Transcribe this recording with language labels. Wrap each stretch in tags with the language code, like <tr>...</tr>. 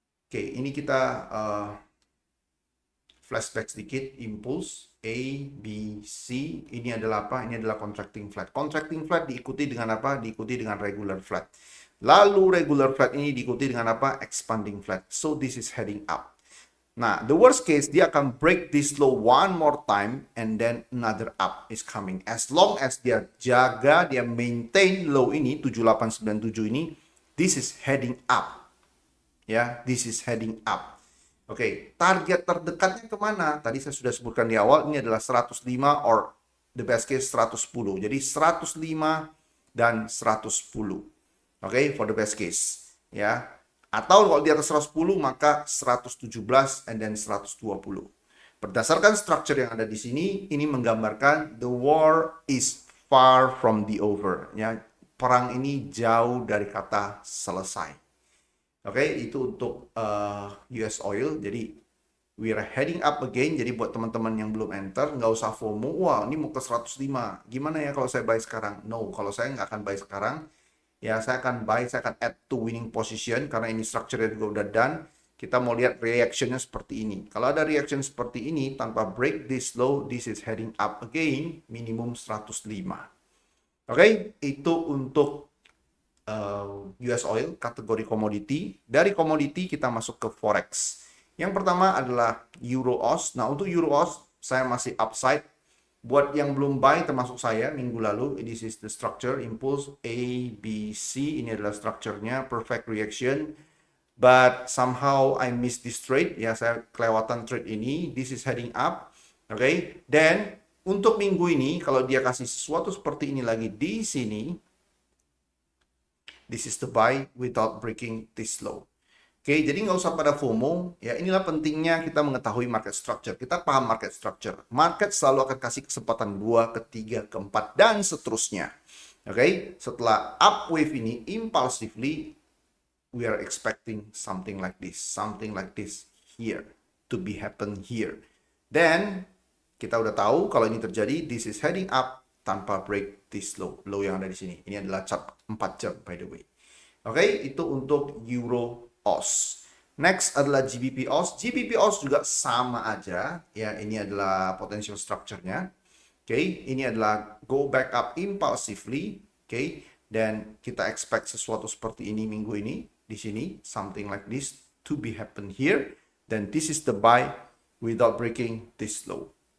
<id>Oke, ini kita flashback sedikit, impulse A, B, C. Ini adalah apa? Ini adalah contracting flat. Contracting flat diikuti dengan apa? Diikuti dengan regular flat. Lalu regular flat ini diikuti dengan apa?</id> <en>Expanding flat. So this is heading up. Nah, the worst case,</en> <id>dia akan</id> <en>break this low one more time and then another up is coming. As long as</en> <id>dia jaga, dia maintain low ini,</id> <en>7897 ini, this is heading up. Ya, this is heading up.</en> <id>Oke, target terdekatnya kemana? Tadi saya sudah sebutkan di awal, ini adalah 105 or the best case 110. Jadi 105 dan 110.</id> <en>Oke, for the best case. Ya,</en> <id>atau kalau di atas 110 maka 117</id> <en>and then 120.</en> <id>Berdasarkan structure yang ada di sini, ini menggambarkan</id> <en>the war is far from the over.</en> <id>Ya, perang ini jauh dari kata selesai. Oke, itu untuk US oil.</id> <en>Jadi we are heading up again.</en> <id>Jadi buat teman-teman yang belum enter, nggak usah FOMO. Wah, ini mau ke 105. Gimana ya kalau saya buy sekarang? No, kalau saya nggak akan buy sekarang. Ya, saya akan buy, saya akan add to winning position karena ini structure-nya juga udah done. Kita mau lihat reactionnya seperti ini. Kalau ada reaction seperti ini, tanpa break this low,</id> <en>this is heading up again,</en> <id>minimum 105. Oke, itu untuk US oil, kategori komoditi. Dari komoditi kita masuk ke forex. Yang pertama adalah Euro AUD. Nah, untuk Euro AUD, saya masih upside. Buat yang belum buy, termasuk saya minggu lalu,</id> <en>this is the structure,</en> <id>impulse A, B, C. Ini adalah structure-nya, perfect reaction.</id> <en>But somehow I missed this trade.</en> <id>Ya, saya kelewatan trade ini.</id> <en>This is heading up.</en> <id>Oke. Dan untuk minggu ini, kalau dia kasih sesuatu seperti ini lagi di sini,</id> <en>this is the buy without breaking this low.</en> <id>Oke, jadi nggak usah pada FOMO. Ya, inilah pentingnya kita mengetahui market structure. Kita paham market structure. Market selalu akan kasih kesempatan 2, ketiga, keempat, dan seterusnya.</id> <en>Oke, setelah up wave ini impulsively, we are expecting something like this here to be happen here.</en> <id>Dan kita udah tahu kalau ini terjadi,</id> <en>this is heading up</en> <id>tanpa break this low yang ada di sini. Ini adalah chart 4 jam by the way. Oke, itu untuk Euro AUD. Next adalah GBP AUD. GBP AUD juga sama aja. Ya, ini adalah potential structure-nya. Oke, ini adalah go back up impulsively. Oke, dan kita expect sesuatu seperti ini minggu ini.</id> <en>Di sini, something like this to be happen here. Then this is the buy without breaking this low.</en>